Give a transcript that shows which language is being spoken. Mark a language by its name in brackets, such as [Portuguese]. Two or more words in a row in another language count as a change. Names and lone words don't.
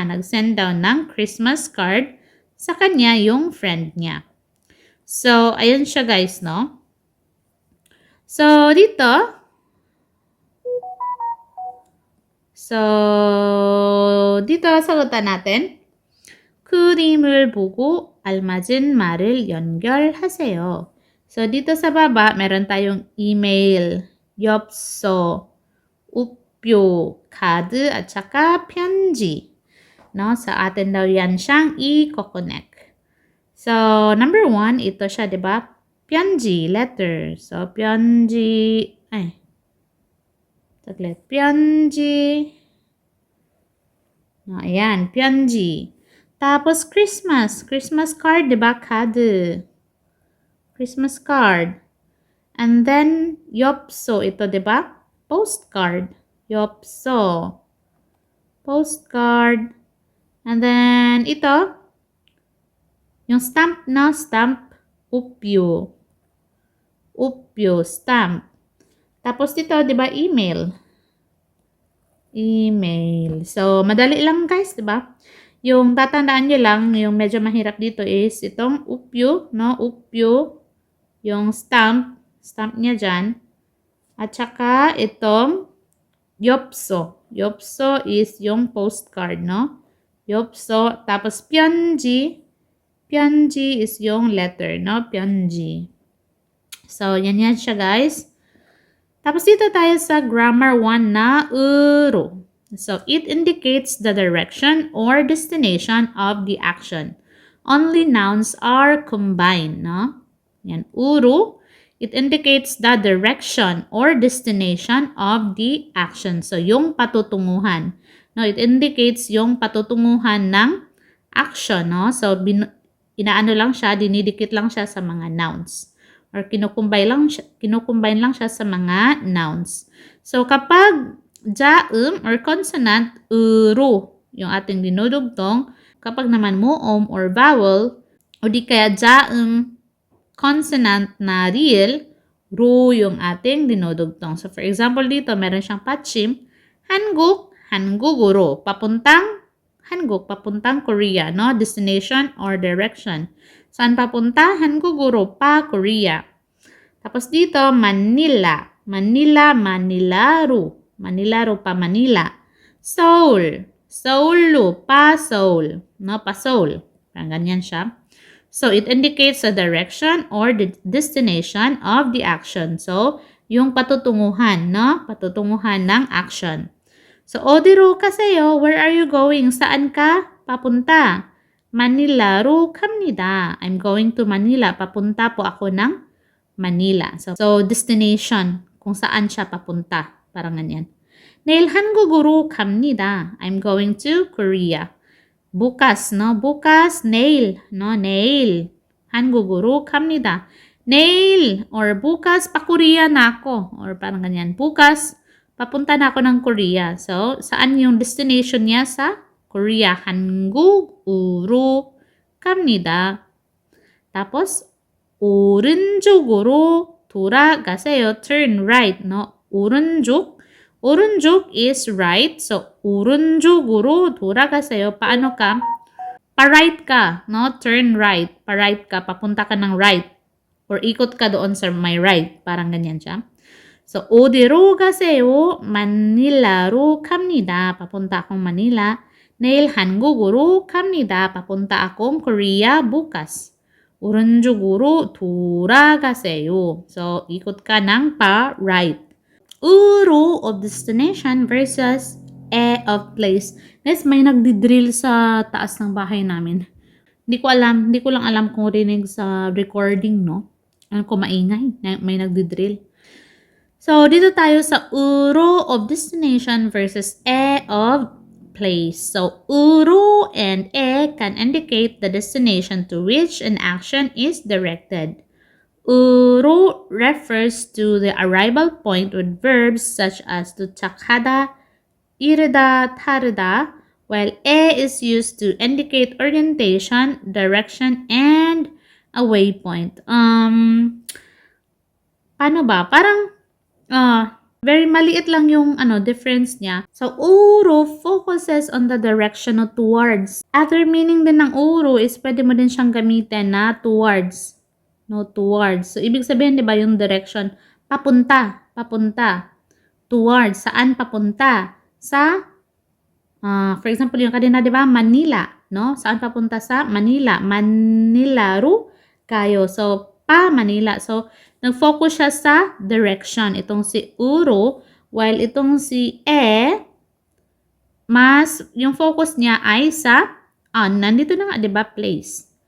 [Filipino] Nag-send daw ng Christmas card sa kanya yung friend niya. So, ayun siya guys, no? So, dito, sagutan natin. [Korean] 그림을 보고 알맞은 말을 연결하세요. [Filipino] So, dito sa baba, meron tayong email, [Korean] 엽서, 우표, 카드, [Filipino] at saka 편지. No? Sa atin daw yan siyang i-connect. So, number 1, ito siya, di ba? 편지, letter. So, 편지, No, ayan, 편지. Tapos, Christmas card, di ba? [English] Card. Christmas card. And then, [Filipino] 엽서, ito, di ba? [English] Postcard. 엽서. Postcard. And then, [Filipino] ito, yung stamp na, stamp, [Korean] 우표. 우표, [Filipino] stamp. Tapos dito, di ba, email. [English] Email. [Filipino] So, madali lang guys, di ba? Yung tatandaan nyo lang, yung medyo mahirap dito is itong 우표, no? [Korean] 우표, [Filipino] yung stamp niya dyan. At saka itong 엽서. 엽서 is yung postcard, no? [Korean] 엽서. [Filipino] Tapos 편지. 편지 is yung letter, no? 편지. So, yan siya guys. Tapos dito tayo sa grammar 1 na 으로. [English] So, it indicates the direction or destination of the action. Only nouns are combined, no? [Filipino] Yan, 으로. [English] It indicates the direction or destination of the action. So, [Filipino] yung patutunguhan. No, [English] it indicates [Filipino] yung patutunguhan ng action, no? So, inaano lang siya, dinidikit lang siya sa mga nouns. Or kinukumbine lang siya sa mga nouns. So, kapag jaum or consonant, 으로, yung ating dinudugtong. Kapag naman muom or vowel, o di kaya jaum consonant na real, 로 yung ating dinudugtong. [English] So, for example [Filipino] dito, meron siyang 받침, 한국, 한국으로, papuntang 한국, papuntang Korea, no? [English] Destination or direction. [Filipino] Saan papunta? 한국으로, pa Korea. Tapos dito, Manila. Manila, Manilaro. Manilaro pa Manila. Seoul. Seoul, pa Seoul. No, pa Seoul. Parang ganyan siya. [English] So, it indicates the direction or the destination of the action. So, [Filipino] yung patutunguhan, no? Patutunguhan ng action. So, [Korean] 어디로 가세요? [English] Where are you going? [Filipino] Saan ka papunta? [Korean] Manila로 갑니다. [English] I'm going to Manila. [Filipino] Papunta po ako ng Manila. [English] So destination, [Filipino] kung saan siya papunta. Parang ganyan. [Korean] 내일 한국으로 갑니다. [English] I'm going to Korea. [Filipino] bukas, no? bukas, [Korean] 내일, no? 내일. 한국으로 갑니다. [Filipino] 내일 or bukas, pa Korea na ako. Or parang ganyan. Bukas, papunta na ako ng Korea. So, saan yung destination niya sa Korea? [Korean] 한국으로 갑니다. Tapos, 오른쪽으로 돌아가세요. [English] Turn right, no? [Korean] 오른쪽. 오른쪽 [English] is right. [Korean] So, 오른쪽으로 돌아가세요. [Filipino] Paano ka? Pa-right ka, no? [English] Turn right. [Filipino] Pa-right ka. Papunta ka ng right. Or ikot ka doon sa [English] my right. [Filipino] Parang ganyan siya. So, [Korean] 어디로 가세요? 마닐라로 갑니다. [Filipino] Papunta akong Manila. [Korean] 내일 한국으로 갑니다. [Filipino] Papunta akong Korea bukas. [Korean] 오른쪽으로 돌아가세요. [Filipino] So, ikot ka ng pa-right. [English] Uro of destination versus of place. [Filipino] Guys, may nagdi-drill sa taas ng bahay namin. Hindi ko lang alam kung rinig sa recording, no? Ano ko maingay, may nagdi-drill. So, dito tayo sa [English] uro of destination versus of place. So, uro and can indicate the destination to which an action is directed. Uro refers to the arrival point with verbs such as [Korean] 도착하다, 이르다, 타르다, [English] while is used to indicate orientation, direction, and a waypoint. [Filipino] Paano ba? Parang very maliit lang yung difference niya. [English] So, uro focuses on the direction of towards. Other meaning [Filipino] din ng uro is pwede mo din siyang gamitin na towards. [English] No, towards. [Filipino] So, ibig sabihin, di ba, yung direction, papunta, papunta. Towards, saan papunta? Sa, for example, yung kanina, di ba, Manila, no? Saan papunta sa Manila? Manilaru kayo. So, pa Manila. So, nag-focus siya sa direction. Itong si uro, while itong si yung focus niya ay sa, nandito na nga, di ba, [English] place.